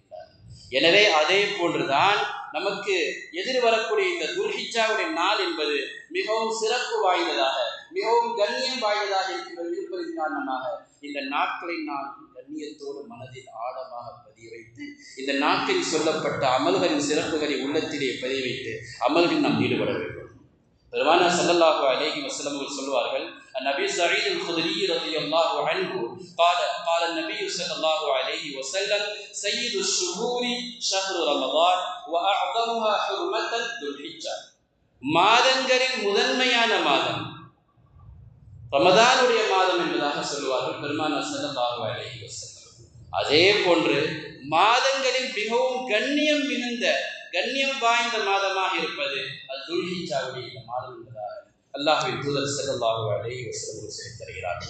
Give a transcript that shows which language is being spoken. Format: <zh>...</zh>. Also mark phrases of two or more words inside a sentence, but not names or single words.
<ta>எனவே அதே போன்றுதான் நமக்கு எதிர் வரக்கூடிய இந்த துல்ஹிஜ்ஜாவுடைய நாள் என்பது மிகவும் சிறப்பு வாய்ந்ததாக, மிகவும் கண்ணியம் வாய்ந்ததாக இருப்பதன் காரணமாக இந்த நாட்களை நாம் கண்ணியத்தோடு மனதில் ஆழமாக பதிய வைத்து இந்த நாட்களில் சொல்லப்பட்ட அமல்களின் சிறப்புகளை உள்ளத்திலே பதிய வைத்து அமல்களில் நாம் ஈடுபட வேண்டும். பெருமானார்</ta> <ar>صلى الله عليه وسلم</ar> <ta>அவர்கள் சொல்வார்கள், நபி சயீத் அல்-குத்ரி</ta> <ar>رضي الله عنه قال النبي صلى الله عليه وسلم سيد الشهور شهر رمضان واعظمها حرمة ذو الحجة.</ar> <ta>மாதங்களில் முதன்மையான மாதம் ரமதானுடைய மாதம் என்பதாக சொல்வார்கள் பெருமானார்</ta> <ar>صلى الله عليه وسلم.</ar> <ta>அதே போன்று மாதங்களில் மிகவும் கண்ணியம் மிகுந்த, கண்ணியம் வாய்ந்த மாதமாக இருப்பது அது துல்ஹிஜ்ஜாவுடைய இந்த மாதம் என்பதாக அல்லாஹ்வின் தூதர்</ta> <ar>صلى الله عليه وسلم</ar> <ta>சொல்லித் தருகிறார்கள்.</ta>